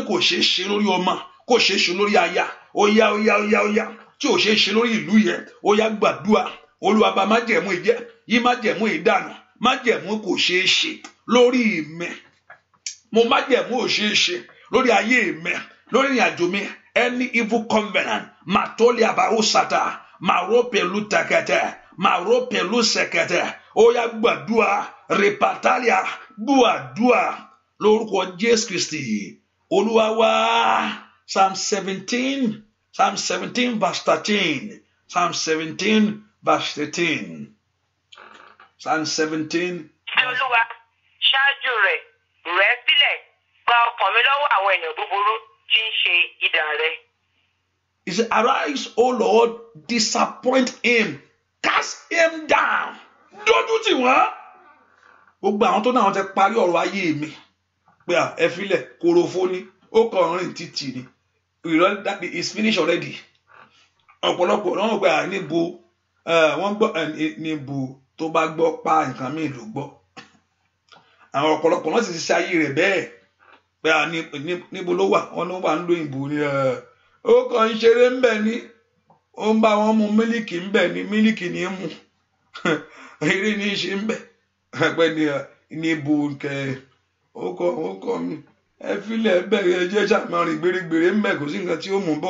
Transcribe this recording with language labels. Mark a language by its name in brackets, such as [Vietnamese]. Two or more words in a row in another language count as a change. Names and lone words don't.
[Yoruba] kò ṣeé ṣe lórí ọmọ kò ṣeé ṣe lórí aya ó yá tí ò ṣeé ṣe lórí ìlú yẹn ó yá gbàdúà Olúwa bà májẹ̀mú ìjẹ́ yí májẹ̀mú ìdànù májẹ̀mú kò ṣeé ṣe lórí mi mo májẹ̀mú ò ṣeé ṣe lórí ayé mi lórí ìrìnàjò mi [English] any evil covenant matoli abarusata maropelu takete maropelu sekete [Yoruba] ó yá gbàdúà repatalia gbàdúà lórúkọ Jésù Kristi Olúwa wa [English] Psalm 17 verse 13 Psalm 17 [Yoruba] verse 13 Psalm 17. Olúwa ṣáájú rẹ̀ sílẹ̀ gba ọkàn mi lọ́wọ́ àwọn ènìyàn búburú tí ń ṣe idà rẹ̀. [English] He said, arise, O Lord, disappoint him, cast him down. [Yoruba] Dójú tì wọ́n. Gbogbo àwọn tó náà ti parí ọ̀rọ̀ ayé mi pé ẹ filẹ̀ korofo ni ó kàn rìn títì ni [English] that is finished already. [Yoruba] Ọ̀pọ̀lọpọ̀ náà pé níbo wọ́n gbọ́ níbo tó bá gbọ́ pa nǹkan mi ló gbọ́. Àwọn ọ̀pọ̀lọpọ̀ náà sì ti ṣe ayé rẹ̀ bẹ́ẹ̀ pé níbo ló wà wọ́n ló wà ń lo ìbò ni ó kàn ń ṣeré ń bẹ̀ ni ó ń bá wọn mu mílíkì ń bẹ̀ ni mílíkì ní í mu eré ní í ṣe ń bẹ̀ pẹ́ ní ìbò kẹ ó kọ́ mi ẹ filẹ̀ bẹ̀rẹ̀ ẹjẹ́ ṣàmọ́rin gbèrègbèrè ń bẹ̀ kò sí nǹkan tí ó mú bọ̀.